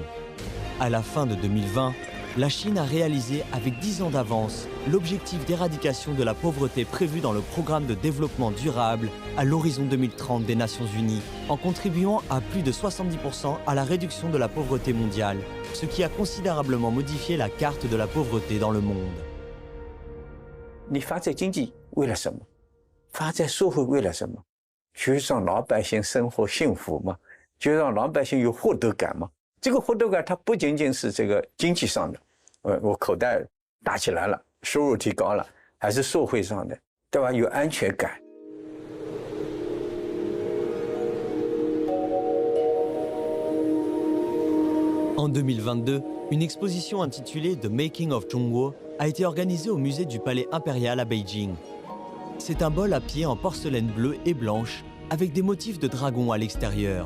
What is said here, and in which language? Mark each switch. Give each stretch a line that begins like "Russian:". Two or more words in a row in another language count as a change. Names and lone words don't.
French: À la fin de 2020, la Chine a réalisé avec 10 ans d'avance l'objectif d'éradication de la pauvreté prévu dans le programme de développement durable à l'horizon 2030 des Nations Unies, en contribuant à plus de 70% à la réduction de la pauvreté mondiale, ce qui a considérablement modifié la carte de la pauvreté dans le monde.
Chinese: 你发展经济为了什么？发展社会为了什么？就是让老百姓生活幸福嘛，就让老百姓有获得感嘛。这个获得感它不仅仅是这个经济上的，我口袋大起来了，收入提高了，还是社会上的，对吧？有安全感。
French: En 2022, une exposition intitulée The Making of Zhongguo a été organisée au musée du Palais impérial à Beijing. C'est un bol à pied en porcelaine bleue et blanche avec des motifs de dragon à l'extérieur.